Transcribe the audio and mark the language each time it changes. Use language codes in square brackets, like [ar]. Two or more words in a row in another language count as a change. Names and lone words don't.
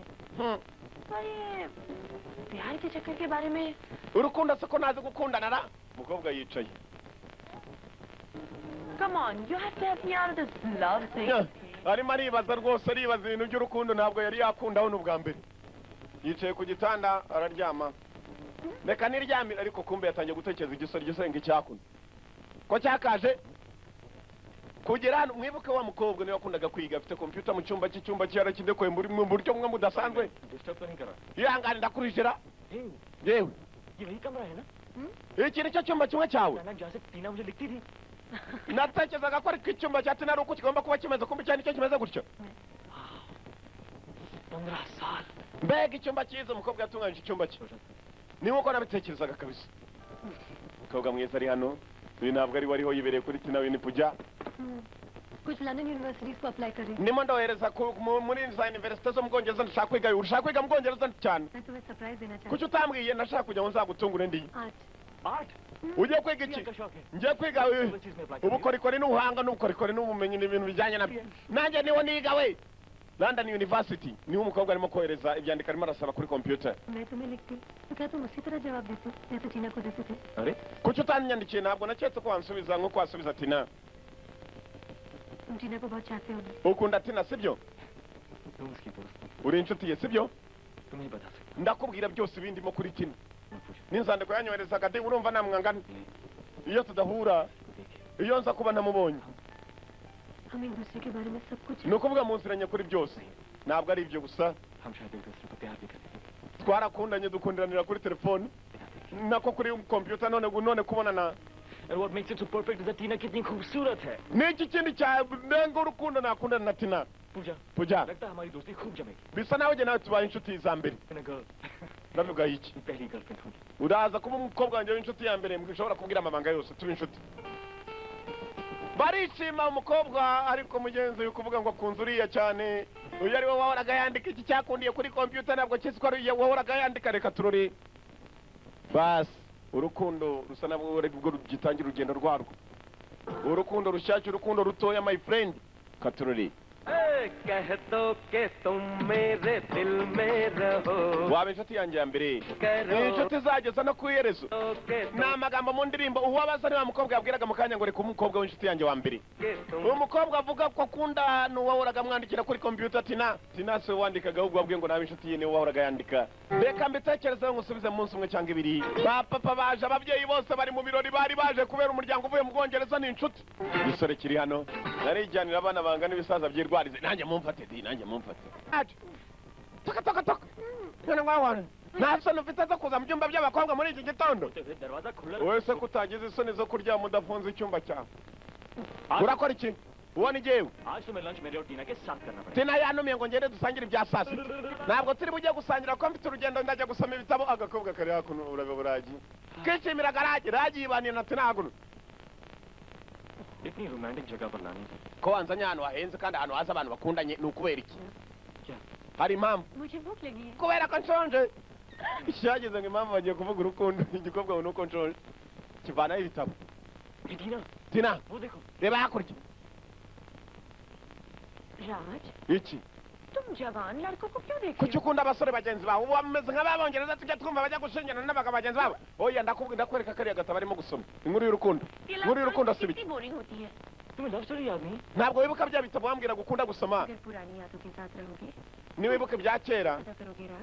[rw] urukundo se ko nazi gukundana ra umukobwa yicaye arimo aribaza rwose aribaza ibintu by'urukundo ntabwo yari yakundaho n'ubwa mbere yicaye ku gitanda araryama reka niryamire ariko kumbe yatangiye gutekereza igisore gisenga icyakunda ko cyakaje kugera hano mwibuke wa mukobwa niwe wakundaga kwiga afite computer mu cyumba cy'icyumba cyarakindekoye muri mu buryo bumwe mudasanzwe [hi] डिस्टर्ब तो नहीं कर रहा [rw] yihangane ndakurijira yewe [hi] ये वही कमरा है ना [rw] iki nicyo cyumba kimwe cyawe [hi] अचानक जहाँ से टीना मुझे दिखती थी [rw] natekerezaga ko ariko icyumba cya tina ari uko kigomba kuba kimeze kumbi cyane nicyo kimeze gutyo [hi] 15 साल [rw] mbega icyumba cyiza umukobwa yatunganyije icyumba cye ni nk'uko nabitekerezaga kabisa umukobwa mwiza ari hano uyu ntabwo ari wariho yibereye kuri tina winipujya [hi] कुछ लंदन यूनिवर्सिटीज को अप्लाई कर रही हूँ [rw] ndimo ndohereza muri za universite zo mu bwongereza ndashaka kwiga ushaka kwiga mu bwongereza cyane [hi] मैं तुम्हें सरप्राइज देना चाहती [rw] kuki utambwiye ndashaka kujya ngo nzagutungure ndi [hi] हूँ आज आर्ट [rw] ugiye kwiga iki [hi] का शौक है [rw] ngiye kwiga ubukorikori n'ubuhanga n'ubukorikori n'ubumenyi n'ibintu bijyanye nabyo nanjye niho niga we London University niho umukobwa arimo kohereza ibyandiko arimo arasaba kuri computer [hi] मैं तुम्हें लिखती तो क्या तुम उसी तरह जवाब देते जैसे टीना को देते थे अरे [rw] kuki utanyandikiye ntabwo naketse ko wansubiza nk'uko wasubiza tina [hi] तुम टीना को बहुत चाहते हो [rw] ukunda tina sibyo [hi] तुम उसकी दोस्त [rw] uri inshuti ye sibyo [hi] तुम नहीं बता सकते [rw] ndakubwira byose bindimo kuri tina [hi] मत पूछो [rw] n'inzandiko yanyoherezaga de urumva namwangana iyo tudahura [hi] देखिए [rw] iyo nza kuba ntamubonye [hi] हम एक दूसरे के बारे में सब कुछ [rw] ni ukuvuga munziranye kuri byose ntabwo ari ibyo gusa [hi] हम शायद एक दूसरे को प्यार भी करते थे [rw] twarakundanye dukundiranira kuri telefone nako kuri computer none kubonana [en] And what makes it so perfect is that टीना [hi] कितनी खूबसूरत है [rw] n'iki kindi cyanenga urukundo nakundana na tina [hi] पूजा [rw] pujya [hi] लगता है हमारी दोस्ती खूब जमेगी [rw] bisa nawe jye nawe tubaye inshuti za mbere [en] in a girl [rw] ndavuga iki [hi] पहली गर्लफ्रेंड होगी [rw] uraza kuba umukobwa wanjye w'inshuti ya mbere ushobora kubwira amabanga yose tuba inshuti barishima umukobwa ariko mugenzi uri kuvuga ngo akunze uriya cyane uyu ari we wahoraga yandika iki cyakundiye kuri computer ntabwo kizi ko ari wahoraga yandika reka turore basi urukundo rusa nabwo rwo rugitangira urugendo rwarwo urukundo rushyashya urukundo rutoya [en] my friend [rw] katurore [hi] कह दो कि तुम मेरे दिल में रहो [rw] waba inshuti yanjye ya mbere ni inshuti zageza no ku iherezo ni amagambo mu ndirimbo uwabaza ni wa mukobwa yabwiraga mu kanya ngo reka umukobwa w'inshuti yanjye wa mbere uwo mukobwa avuga ko akunda n'uwahoraga amwandikira kuri computer tina si we wandikaga ahubwo wabwiye ngo nawe inshuti ye niwe wahoraga yandika reka mbitekerezeho ngusubize mu munsi umwe cyangwa ibiri ba papa baje ababyeyi bose bari mu birori bari baje kubera umuryango uvuye mu bwongereza ni inshuti igisore kiri hano narijyanira abana bangana ibisaza byirwarize nanjye mumfate nanjye mumfate toka none ngwawana nta soni ufite zo kuza mu byumba by'abakobwa muri iki gitondo [hi] दरवाजा खुला [rw] wese ko utagize isoni zo kuryama udafunze icyumba cyawe urakora iki uwo ni jyewe [hi] आज तो मैं लंच मेरे और टीना के साथ करना पड़ेगा [rw] tina yanumiye ngo ngende dusangire ibya saa sita ntabwo turi bujye gusangira ko mfite urugendo ndajya gusoma ibitabo agakobwa kari hakuno urabe buragi kishimira ragi yibaniye na tina hakuno [hi] इतनी रोमांटिक जगह पर लानी [rw] ko wanzanye ahantu hahenze kandi ahantu haza abantu bakundanye ni ukubera iki [hi] क्या [rw] hari impamvu [hi] मुझे भूख लगी है [rw] kubera ko nshonje cyageze ngo impamvu bagiye kuvuga urukundo igikobwa ngo nuko nshonje kivanaho ibitabo [hi] ये टीना [rw] tina [hi] वो देखो [rw] reba hakurya [hi] राज [rw] iki [hi] तुम जवान लड़कों को क्यों देख [rw] kuki [hi] रहे हो [rw] ukunda abasore bagenzi bawe ubu bameze nk'ababongereza tujya twumva bajya gushinyana n'abagabo bagenzi babo oya ndakwereka kariya gatabo arimo gusoma inkuru y'urukundo [hi] ये [rw] inkuru y'urukundo [hi] लड़कों [rw] si [hi] की [rw] biki [hi] कितनी बोरिंग होती है तुम्हें लव स्टोरी याद नहीं [rw] ntabwo wibuka bya bitabo wambwira gukunda gusoma [hi] अगर पुरानी यादों के साथ रहोगे [rw] niwibuka ibya kera [hi] पता करोगे राज